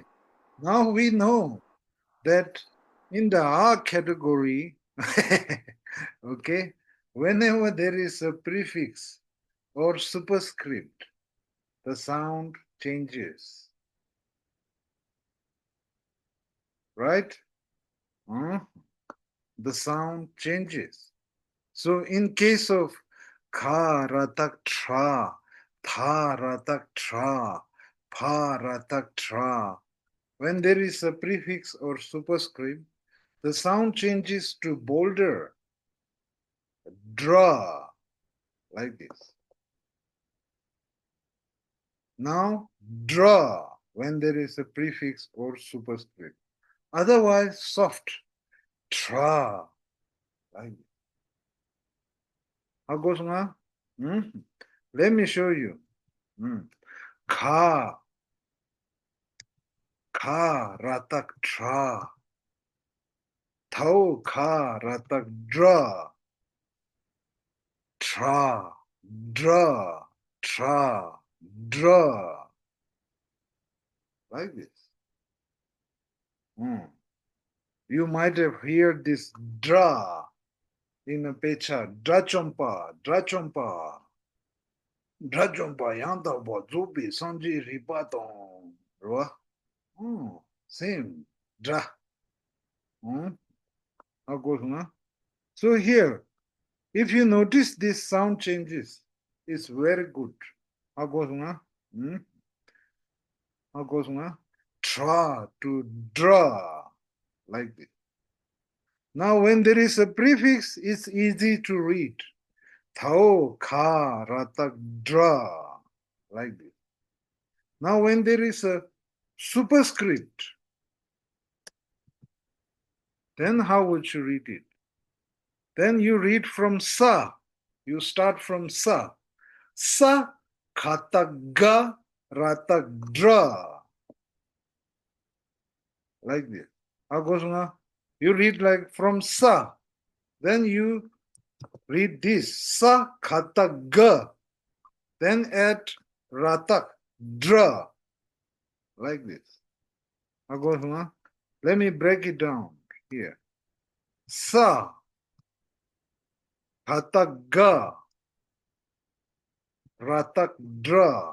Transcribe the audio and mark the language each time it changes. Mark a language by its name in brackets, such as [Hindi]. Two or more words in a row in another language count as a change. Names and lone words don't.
[English] Now we know that in the R category, okay, whenever there is a prefix or superscript, the sound changes. Right? The sound changes. So in case of [Tibetan] ཀ་ར་བཏགས་ཀྲ་ཐ་ར་བཏགས་ཐྲ་པ་ར་བཏགས་པྲ, [English] when there is a prefix or superscript, the sound changes to bolder, dra, like this. Now, dra, when there is a prefix or superscript. Otherwise, soft, tra, like this. How goes now? Let me show you. [Tibetan] ཀ་ར་བཏགས་ཀྲ. བ་ཀ, ར་བཏགས་བཀྲ. ཀྲ་བཀྲ་ཀྲ་བཀྲ. [English] Like this. You might have heard this dra in a pecha. [Tibetan] དགྲ་བཅོམ་པ་དགྲ་བཅོམ་པ. Dra chompa, yanda bo zubi, sanji ripaton. [English] Same. Dra. How goes, So here, if you notice this sound changes, it's very good. How goes, How goes, Tra to draw, like this. Now, when there is a prefix, it's easy to read. [Tibetan] བ་ཀ, ར་བཏགས་བཀྲ, [English] like this. Now, when there is a superscript, then how would you read it? Then you read from sa. You start from sa. [Tibetan] Sa, ཀ་བཏགས་ག་ར་བཏགས, dra. [English] Like this. How goes, You read like from sa. Then you read this. [Tibetan] Sa, katak, ga. [English] Then add [Tibetan] ratak, dra. [English] Like this. How goes, Let me break it down here. [Tibetan] ས་ཀ་བཏགས་ག་ར་བཏགས, dra.